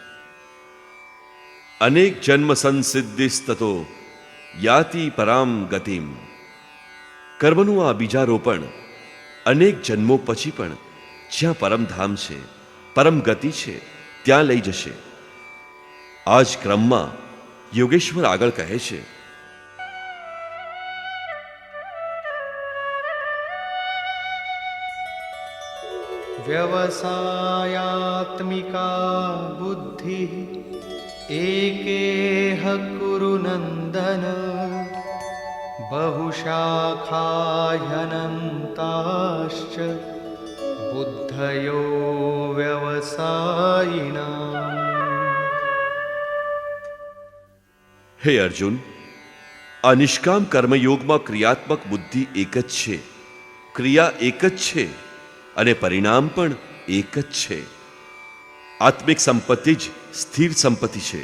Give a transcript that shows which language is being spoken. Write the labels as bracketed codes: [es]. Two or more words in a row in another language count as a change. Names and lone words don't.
[sa] अनेक जन्म संसिद्धिस्ततो याति पराम गतिम. [gu] કર્મનું આ બીજારોપણ અનેક જન્મો પછી પણ જ્યાં પરમધામ છે, પરમ ગતિ છે, ત્યાં લઈ જશે. આ જ ક્રમમાં યોગેશ્વર આગળ કહે છે, [sa] व्यवसायात्मिका बुद्धिः एकेह कुरु नन्दन बहुशाखाह्यनन्ताश्च बुद्धयो व्यवसायिनाम्. [gu] હે અર્જુન, આ નિષ્કામ કર્મયોગમાં ક્રિયાત્મક બુદ્ધિ એક જ છે, ક્રિયા એક જ છે અને પરિણામ પણ એક જ છે. આત્મિક સંપત્તિ જ સ્થિર સંપત્તિ છે.